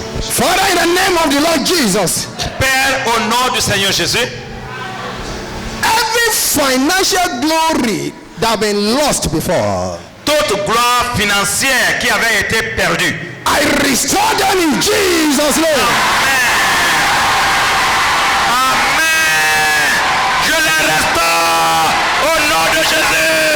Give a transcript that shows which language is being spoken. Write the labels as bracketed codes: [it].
[en] Father, in the name of the Lord Jesus, [fr] Père, au nom du Seigneur Jésus, [en] every financial glory that has been lost before, [fr] toute gloire financière qui avait été perdue, [en] I restore them in Jesus' name. Amen. [fr] Je les restaure au nom de Jésus.